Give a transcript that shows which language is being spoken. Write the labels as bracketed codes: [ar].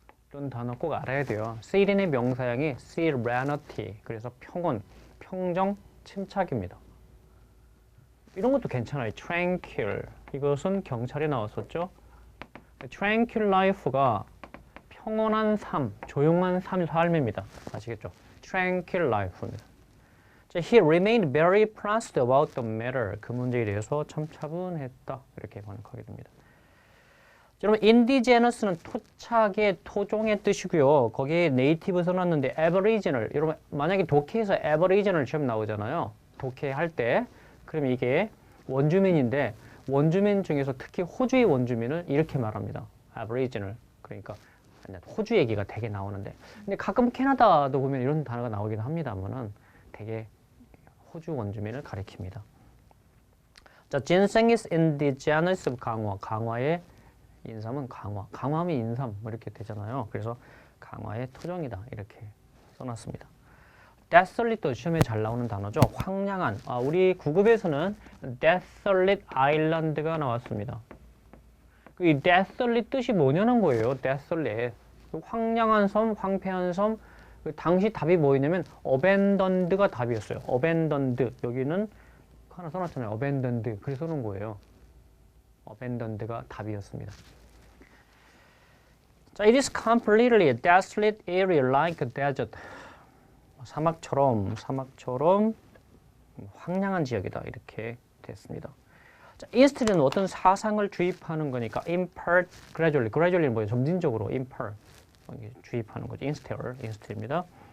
[ko] 이런 단어 꼭 알아야 돼요. seren의 명사형이 serenity. 그래서 평온, 평정, 침착입니다. 이런 것도 괜찮아요. tranquil. 이것은 경찰에 나왔었죠. [en] tranquil life [ko] 가 평온한 삶, 조용한 삶입니다. 아시겠죠? [en] tranquil life입니다. He remained very placid about the matter. [ko] 그 문제에 대해서 참 차분했다. 이렇게 번역하게 됩니다. 여러분, 인디제너스는 토착의, 토종의 뜻이고요. 거기에 네이티브 써놨는데 aboriginal. 여러분, 만약에 독해에서 aboriginal 시험 나오잖아요. 독해 할 때. 그러면 이게 원주민인데 원주민 중에서 특히 호주의 원주민을 이렇게 말합니다. [en] aboriginal. [ko] 그러니까 호주 얘기가 되게 나오는데. 근데 가끔 캐나다도 보면 이런 단어가 나오기도 합니다만은 되게 호주 원주민을 가리킵니다. [en] 자, ginseng is indigenous of 강화. [ko] 강화의 인삼은 강화. 강화하면 인삼 뭐 이렇게 되잖아요. 그래서 강화의 토종이다. 이렇게 써놨습니다. desolate 시험에 잘 나오는 단어죠. 황량한. 우리 9급에서는 [en] desolate island [ko] 가 나왔습니다. 이 desolate 뜻이 뭐냐는 거예요. desolate. 황량한 섬, 황폐한 섬. 당시 답이 뭐였냐면 abandoned가 답이었어요. [en] abandoned. [ko] 여기는 하나 써놨잖아요. abandoned. 그래서 써놓은 거예요. abandoned가 답이었습니다. [en] 자, it is completely a desolate area like a desert. [ko] 사막처럼 황량한 지역이다. 이렇게 됐습니다. 자, instill은 어떤 사상을 주입하는 거니까 [en] impart gradually. [ko] gradually는 뭐예요? 점진적으로 impart. 주입하는 거죠. instill입니다.